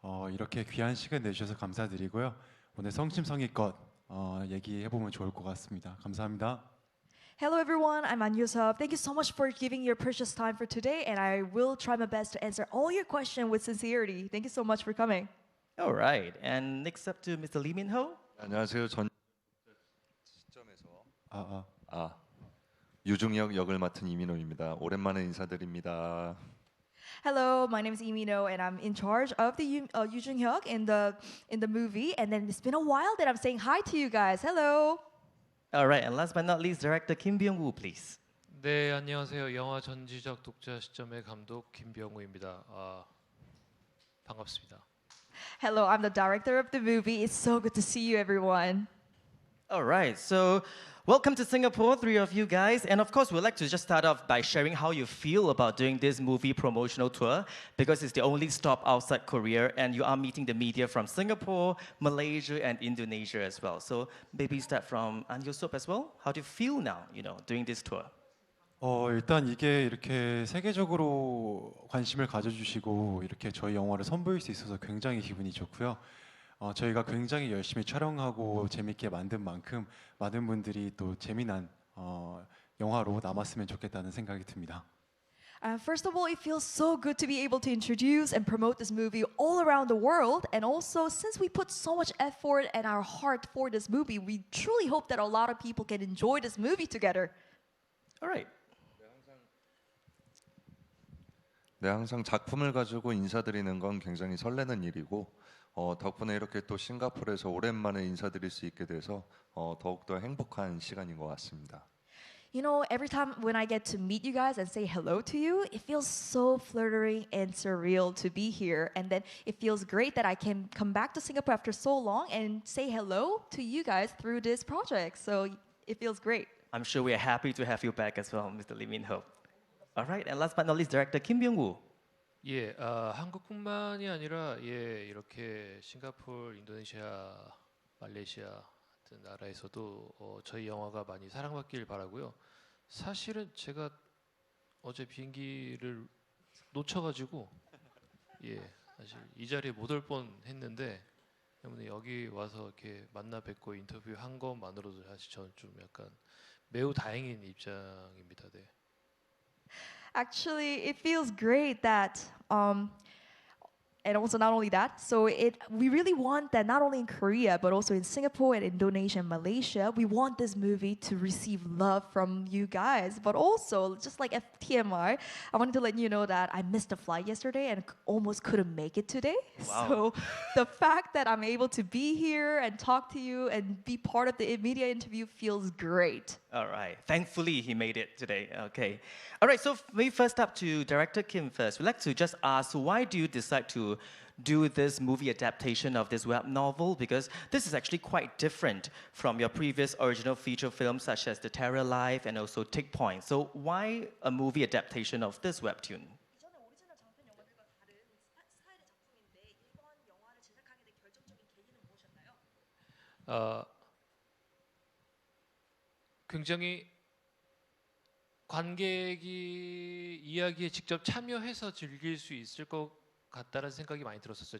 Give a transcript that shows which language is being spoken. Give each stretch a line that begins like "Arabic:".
Korean: 이렇게 귀한 시간 내주셔서 감사드리고요. 오늘 성심성의껏 얘기해보면 좋을 것 같습니다. 감사합니다.
English: Hello, everyone. I'm An Yusuf. Thank you so much for giving your precious time for today, and I will try my best to answer all your questions with sincerity. Thank you so much for coming. All right, and next up to Mr. Lee Min-ho.
Korean: 안녕하세요. 전 시점에서 아, 아 유중혁 역을 맡은 이민호입니다. 오랜만에 인사드립니다.
English: Hello, my name is Imino, and I'm in charge of the Yoo Jung Hyuk in the movie. And then it's been a while that I'm saying hi to you guys. Hello. All right, and last but not least, director Kim Byung-woo, please.
Korean: 네, 안녕하세요. 영화 전지적 독자 시점의 감독 김병우입니다. 반갑습니다.
English: Hello, I'm the director of the movie. It's so good to see you, everyone. All right, so welcome to Singapore, three of you guys. And of course, we'd like to just start off by sharing how you feel about doing this movie promotional tour because it's the only stop outside Korea and you are meeting the media from Singapore, Malaysia, and Indonesia as well. So maybe start from An Yusuf as well. How do you feel now, doing this tour?
Korean: 일단 이게 이렇게 세계적으로 관심을 가져주시고 이렇게 저희 영화를 선보일 수 있어서 굉장히 기분이 좋고요. 저희가 굉장히 열심히 촬영하고 재밌게 만든 만큼 많은 분들이 또 재미난 영화로 남았으면 좋겠다는 생각이 듭니다.
English: First of all, it feels so good to be able to introduce and promote this movie all around the world. And also, since we put so much effort and our heart for this movie, we truly hope that a lot of people can enjoy this movie together. All right.
Korean: 네, 항상 작품을 가지고 인사드리는 건 굉장히 설레는 일이고 덕분에 이렇게 또 싱가포르에서 오랜만에 인사드릴 수 있게 돼서 더욱더 행복한 시간인 것 같습니다.
English: You know, every time when I get to meet you guys and say hello to you, it feels so flirting and surreal to be here. And then it feels great that I can come back to Singapore after so long and say hello to you guys through this project. So it feels great. I'm sure we are happy to have you back as well, Mr. Lee Min-ho. All right, and last but not least, director Kim Byung-woo.
Korean: 예, 한국뿐만이 아니라 이렇게 싱가포르, 인도네시아, 말레이시아 같은 나라에서도 저희 영화가 많이 사랑받길 바라고요. 사실은 제가 어제 비행기를 놓쳐가지고 사실 이 자리에 못 올 뻔했는데 때문에 여기 와서 이렇게 만나 뵙고 인터뷰한 것만으로도 사실 저는 좀 약간 매우 다행인 입장입니다. 네.
English: Actually, it feels great that and also not only that, so we really want that not only in Korea but also in Singapore and Indonesia and Malaysia, we want this movie to receive love from you guys. But also, just like FTMI, I wanted to let you know that I missed a flight yesterday and almost couldn't make it today. Wow. So the fact that I'm able to be here and talk to you and be part of the media interview feels great. All right. Thankfully, he made it today. Okay. All right. So we first up to director Kim first. We'd like to just ask, why do you decide to do this movie adaptation of this web novel? Because this is actually quite different from your previous original feature films such as The Terror Life and also Tick Point. So why a movie adaptation of this webtoon?
Korean: 이전에 오리지널 장편 영화들과 다른 스타일의 작품인데 이번 영화를 제작하게 된 결정적인 계기는 무엇이었나요? 굉장히 관객이 이야기에 직접 참여해서 즐길 수 있을 것 같다는 생각이 많이 들었었어요.